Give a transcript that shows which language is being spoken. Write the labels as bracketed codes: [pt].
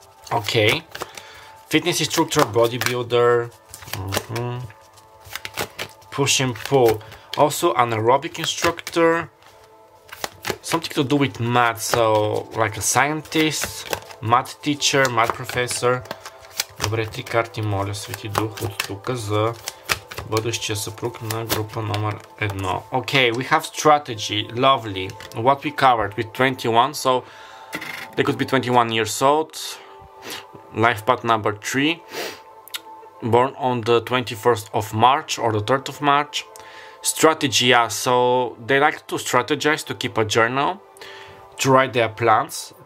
[en] Okay. Fitness instructor, bodybuilder. Push and pull. Also an aerobic instructor. Something to do with math, so like a scientist, math teacher, math professor. [bg] Добре, 3 карти, моля, Свети Дух, от тук за бъдещия съпруг на група номер 1. [en] Okay, we have strategy, lovely. What we covered with 21, so they could be 21 years old. Life path number 3, born on the 21st of March or the 3rd of March. Strategy, yeah, so they like to strategize, to keep a journal, to write their plans.